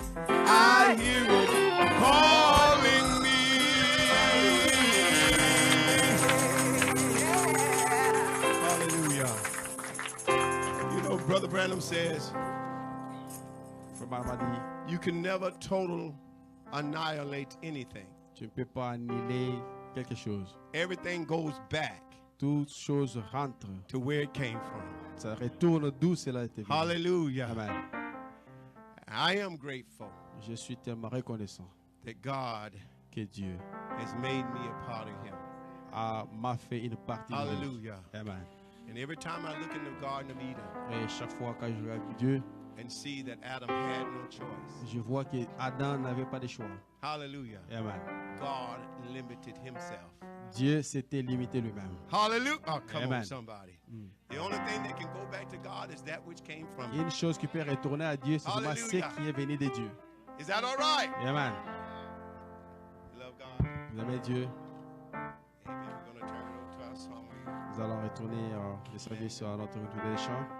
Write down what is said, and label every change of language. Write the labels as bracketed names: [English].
[English] I hear it calling me. Hallelujah. You know, Brother Branham says, [French] Frère Branham a dit, [English] you can never total annihilate anything. [French] tu ne peux pas annihiler quelque chose. [English] Everything goes back [French] Toute chose rentre. [English] to where it came from. [French] Ça retourne d'où cela a été venu. [English] Hallelujah. Amen. I am grateful [French] Je suis tellement reconnaissant [English] that God [French] que Dieu [English] has made me a part of Him. [French] m'a fait une partie de lui. [English] Hallelujah. Amen. And every time I look in the Garden of Eden [French] Et chaque fois que je regarde Dieu, [English] and see that Adam had no choice, [French] je vois que Adam n'avait pas de choix. [English] hallelujah, Amen. God limited Himself. [French] Dieu s'était limité lui-même. [English] Hallelujah. Oh, come on, Amen. somebody. The only thing that can go back to God is that which came from Him. [French] Une chose qui peut retourner à Dieu, c'est seulement ce [English] Hallelujah. [French] qui est venu de Dieu. [English] Is that all right? Amen. You love God? [French] Vous aimez Dieu? [English] Amen. We're going to turn it over to our song. [French] Nous allons retourner le service à notre retour des chants.